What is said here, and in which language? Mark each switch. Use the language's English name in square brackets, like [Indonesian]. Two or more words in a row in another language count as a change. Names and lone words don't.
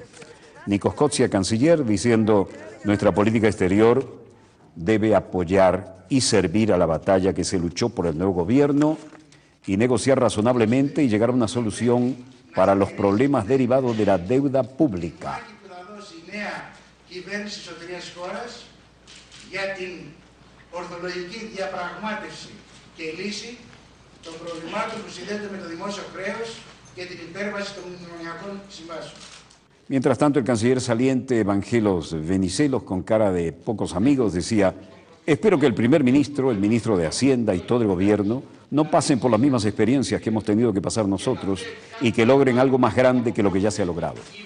[Spanish] Nikos Kostia, canciller, diciendo nuestra política exterior debe apoyar y servir a la batalla que se luchó por el nuevo gobierno y negociar razonablemente y llegar a una solución para los problemas derivados de la deuda pública. [Greek] Κυβέρνηση εσωτερίας χώρας για την ορθολογική διαπραγμάτευση και λύση των προβλημάτων που συνδέονται με το δημόσιο χρέος και την υπέρβαση των μνημονιακών συμβάσεων. [Spanish] Mientras tanto, el canciller saliente Evangelos Venizelos, con cara de pocos amigos, decía, espero que el primer ministro, el ministro de Hacienda y todo el gobierno no pasen por las mismas experiencias que hemos tenido que pasar nosotros y que logren algo más grande que lo que ya se ha logrado.